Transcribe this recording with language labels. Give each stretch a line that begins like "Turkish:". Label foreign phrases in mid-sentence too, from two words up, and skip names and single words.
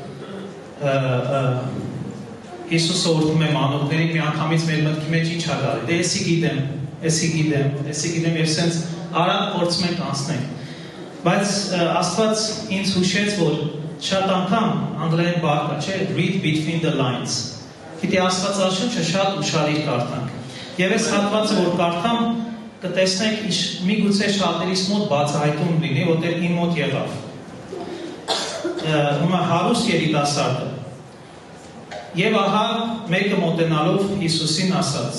Armenian: Հիսուսը օրհնում է մանուկներին, միանգամից մեր մտքի մեջ ինչ ա գալի։ Դե եսի գիտեմ եւ սենց արագ փորձում ենք անցնենք։ Բայց Աստված ինձ հուշեց, որ շատ անգամ անգլերեն բառ կա, չէ,
English: read between the lines։
Armenian: Գիտի Աստվածաշունչը շատ ուշադիր կարդանք։ Եվ այս հատվածը որ կարդամ, կտեսնենք միգուցե շատերիս մոտ բացահայտում լինի, որտեղ իմ մոտ եղավ։ Հիմա հարուստ երիտասարդը Եվ ահա մեկը մոտենալով Հիսուսին ասաց.